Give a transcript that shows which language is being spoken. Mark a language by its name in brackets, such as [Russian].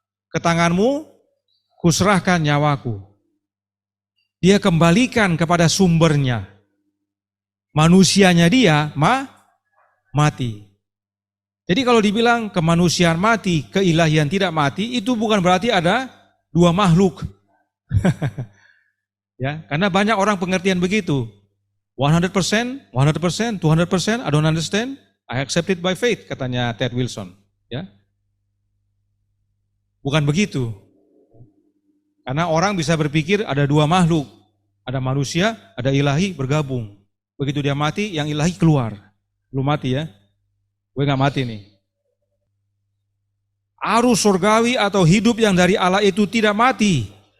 [Indonesian] Ke tanganmu, kuserahkan nyawaku. Dia kembalikan kepada sumbernya. Manusianya dia mati. Jadi kalau dibilang kemanusiaan mati, keilahian tidak mati, itu bukan berarti ada dua makhluk. Ya, karena banyak orang pengertian begitu. [English] 100%, 200%, I don't understand, I accept it by faith, [Indonesian] katanya [English] Ted Wilson. [Indonesian] Ya, bukan begitu. Karena orang bisa berpikir ada dua makhluk, ada manusia, ada ilahi bergabung. Begitu dia mati, yang ilahi keluar. Belum mati ya, gue gak mati nih. Arus surgawi atau hidup yang dari Allah itu tidak mati.